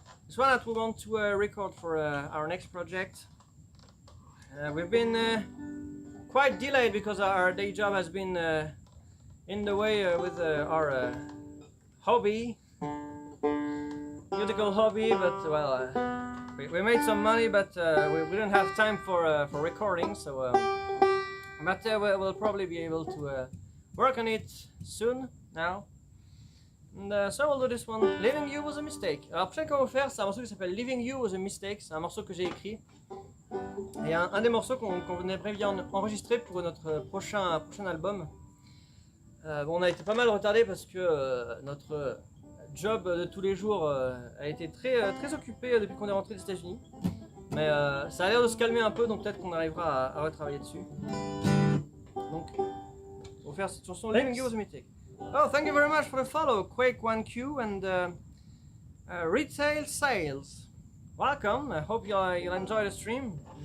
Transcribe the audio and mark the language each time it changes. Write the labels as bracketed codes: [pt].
[en] This one that we want to record for our next project. We've been quite delayed because our day job has been in the way with our hobby, beautiful hobby, but well, we made some money, but we didn't have time for recording, so but we'll probably be able to work on it soon now. And so we'll do this one. Leaving You Was a Mistake. [fr] Alors, la prochaine qu'on va faire, c'est un morceau qui s'appelle Leaving You Was a Mistake. C'est un morceau que j'ai écrit. Et un des morceaux qu'on aimerait bien enregistrer pour notre prochain album. Bon, on a été pas mal retardé parce que notre job de tous les jours a été très occupé depuis qu'on est rentré des États-Unis. Mais ça a l'air de se calmer un peu, donc peut-être qu'on arrivera à retravailler dessus. Donc, on va faire cette chanson Leaving You Was a Mistake. [en] Oh, thank you very much for the follow, Quake1Q and Retail Sales. Welcome, I hope you'll enjoy the stream.